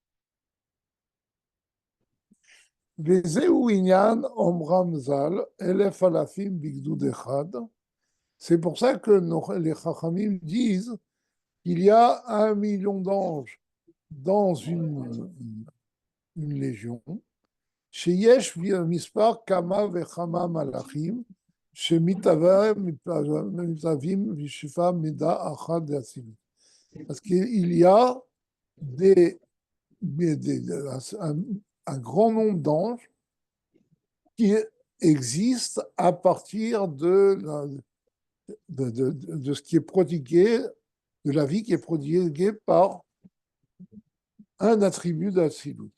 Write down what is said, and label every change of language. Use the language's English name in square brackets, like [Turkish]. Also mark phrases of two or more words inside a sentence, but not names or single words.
[French] C'est pour ça que les Chachamim disent qu'il y a 1 million d'anges dans une légion. [Hebrew] שיש מספר כמה וכמה מלאכים שמתהווים בשפע מידה אחת דאצילות. [French] Parce qu'il y a un grand nombre d'anges qui existent à partir de ce qui est prodigué, de la vie qui est prodiguée par un attribut d'Atsilut.